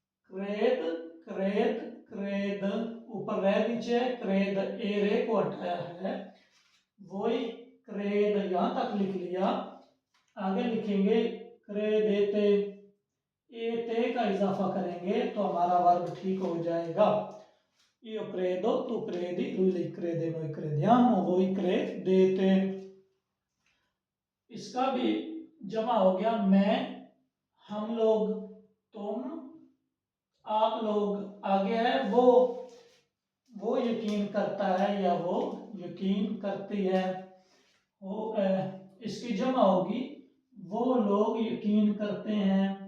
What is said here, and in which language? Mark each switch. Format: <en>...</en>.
<hi>क्रेद, क्रेद, क्रेद, ऊपर रे नीचे है, क्रेद, ए रे को हटाया है, वोई क्रेद यहां तक लिख लिया। आगे लिखेंगे क्रेदेते, ए ते का इजाफा करेंगे तो हमारा वर्ब ठीक हो जाएगा।</hi> <it>io credo, tu credi, lui crede, noi crediamo, voi credete।</it> <hi>इसका भी जमा हो गया मैं, हम लोग, तुम, आप लोग। आगे है वो यकीन करता है या वो यकीन करती है। वो इसकी जमा होगी वो लोग यकीन करते हैं।</hi>